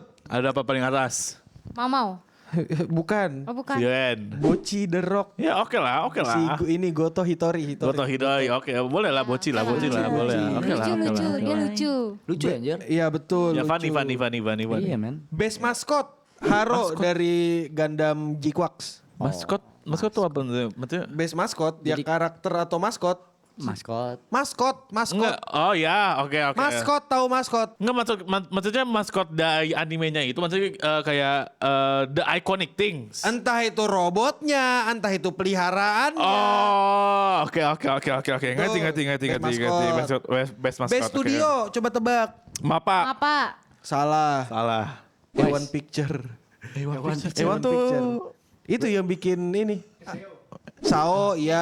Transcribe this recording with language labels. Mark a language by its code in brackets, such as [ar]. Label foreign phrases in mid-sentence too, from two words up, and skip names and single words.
[id] Ada apa paling atas? Mamau. Bukan. Oh bukan. Siren. Boci The Rock. Ya oke lah. Si ini Goto Hitori. Goto Hidoi, oke boleh lah bocil lah, boleh. Oke lah, Lucu, oke lucu, lah. dia lucu. Lucu anjir. Iya betul. Ya lucu. Fanny. Iya men. [en] Best mascot [id] Haro dari Gundam G-Quax. Maskot tuh apa? Maksudnya? [en] Best mascot, [id] dia Jadi- karakter atau maskot? Maskot. Maskot. Enggak. Oh ya, oke. Maskot tahu maskot. Enggak maksudnya maskot dari animenya itu maksudnya kayak [en] the iconic things. [id] Entah itu robotnya, entah itu peliharaannya. Oh, oke. Ngerti. [en] Best maskot. [id] Best oke. studio, coba tebak. Mapa. Apa? Salah. Salah. Ewan Picture. Ewan tuh. Itu yang bikin ini. Sao, ya.